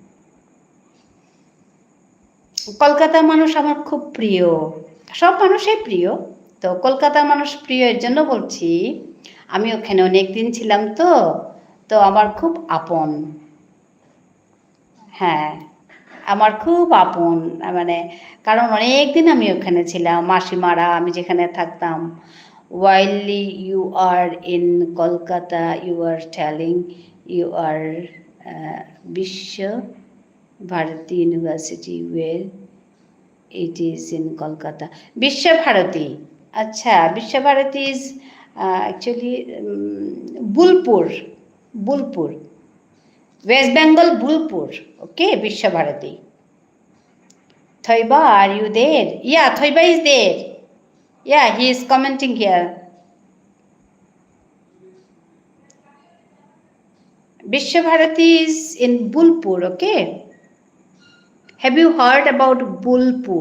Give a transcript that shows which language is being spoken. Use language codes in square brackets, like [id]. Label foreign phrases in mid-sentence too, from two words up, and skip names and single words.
[bn] কলকাতার মানুষ আমার খুব প্রিয়, সব মানুষই প্রিয়, তো কলকাতার মানুষ প্রিয় এর জন্য বলছি, আমি ওখানে অনেক দিন ছিলাম, তো তো আমার খুব আপন। হ্যাঁ, আমার খুব আপন, মানে কারণ অনেক দিন আমি ওখানে ছিলাম, মাসিমারা, আমি যেখানে থাকতাম। [en] while you are in Kolkata, you are telling you are Vishwa Bharati University, where it is in Kolkata. Vishwa Bharati. Acha, Vishwa Bharati is actually Bulpur. Bulpur. West Bengal, Bulpur. Okay, Vishwa Bharati. Thoiba, are you there? Yeah, Thoiba is there. Yeah, he is commenting here. Vishwa Bharati is in Bulpur, okay? Have you heard about Bulpur?